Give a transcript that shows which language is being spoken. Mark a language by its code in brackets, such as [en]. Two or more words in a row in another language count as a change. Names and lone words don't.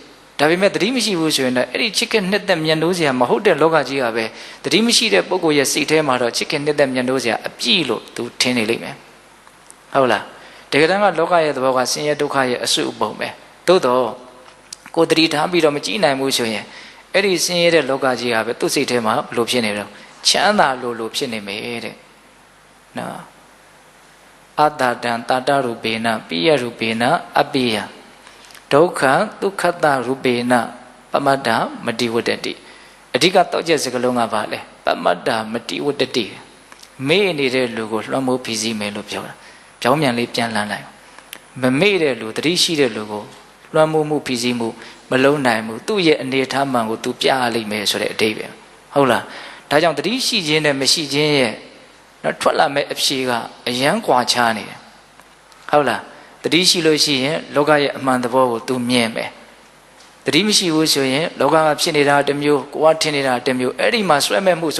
[my] ဒါပေမဲ့တတိမရှိဘူးဆိုရင်လည်းအဲ့ဒီချစ်ခင်နှစ်သက်မြတ်နိုးစရာမဟုတ်တဲ့လောကကြီးကပဲတတိမရှိတဲ့ပုဂ္ဂိုလ်ရဲ့စိတ်ထဲမှာတော့ချစ်ခင်နှစ်သက်မြတ်နိုးစရာအပြည့်လို့သူထင်နေလိမ့်မယ်ဟုတ်လားတကယ်တမ်းကလောကရဲ့သဘောကဆင်းရဲဒုက္ခရဲ့အစုအပုံပဲသို့တော့ကိုယ်တတိထားပြီးတော့မကြည့်နိုင်ဘူးဆိုရင်အဲ့ဒီဆင်းရဲတဲ့လောကကြီးကပဲသူ့စိတ်ထဲမှာဘလို့ဖြစ်နေတော့ချမ်းသာလို့ဖြစ်နေမယ်တဲ့နော် [pi] ta ta rupena piya rupena apiya dukha dukkhata rupena pamada matiwadati adhika toje sakalonga ba le pamada matiwadati me [my] နေတဲ့လူကိုလွှမ်းမိုးဖြည့်ဆည်းမယ်လို့ပြောတာကြောင်းမြန်လေးပြန်လှန်လိုက်မမေ့တဲ့လူတတိရှိတဲ့လူကိုလွှမ်းမိုးမှုဖြည့်ဆည်းမှုမလုံးနိုင်ဘူးသူ့ရဲ့အနေထားမှန်ကိုသူပြရလိမ့်မယ်ဆိုတဲ့အဓိပ္ပာယ်ဟုတ်လားဒါကြောင့်တတိရှိခြင်း နဲ့မရှိခြင်းရဲ့တော့ထွက်လာမဲ့အဖြေကအယံကွာခြားနေတယ်ဟုတ်လားတတိရှိလို့ရှိရင်လောကရဲ့အမှန်သဘောကိုသူမြင်မယ်တတိမရှိဘူးဆိုရင်လောကကဖြစ်နေတာတစ်မျိုးကိုယ်ကထင်နေတာတစ်မျိုးအဲ့ဒီမှာဆွဲမဲ့မှု